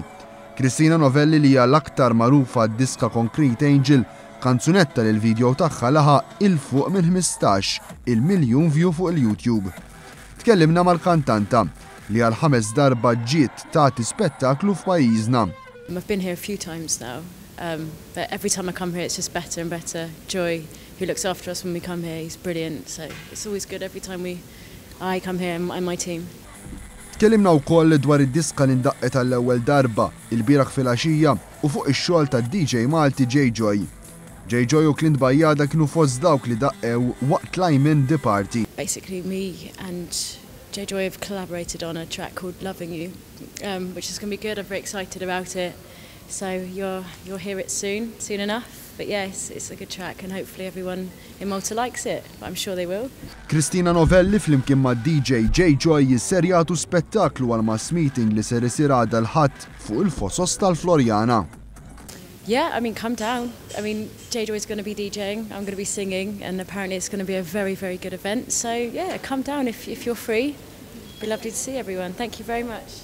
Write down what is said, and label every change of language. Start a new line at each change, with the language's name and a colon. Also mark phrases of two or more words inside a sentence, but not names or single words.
Maltese: Cristina Novelli li hija l-aktar magħrufa d-diska Concrete Angel, kanzunetta li l-video tagħha laħaq il-fuq minn 15 miljun view fuq il-YouTube. Tkellimna mal-kantanta li għal 5 darba ġiet tagħti spettaklu f'pajjiżna.
English: I've been here a few times now, but every time I come here it's just better and better. Joy, who looks after us when we come here, he's brilliant, so it's always good every time I come here and my team.
Maltese: Tkellimna wkoll dwar id-diska li ndaqqet għall-ewwel darba il-bieraħ filgħaxija u fuq ix-xogħol tad-DJ Malti J-Joy. J-Joy u Clint Bajjada kienu fost dawk li daqqew waqt l-Ajmen The Party.
English: Basically me and J-Joy have collaborated on a track called Loving You, which is going to be good. I'm very excited about it. So you'll hear it soon enough. But yes, it's a good track and hopefully everyone in Malta likes it. I'm sure they will.
Maltese: Cristina Novelli flimkien ma' DJ J-Joy jisser jagħtu spettaklu għal
English: mass meeting
Maltese: li ser isir għada l-ħadd fuq il-fosos tal-Florjana.
English: Yeah, I mean, come down. I mean, J-Joy is going to be DJing, I'm going to be singing, and apparently it's going to be a very, very good event. So yeah, come down if you're free. It'd be lovely to see everyone. Thank you very much.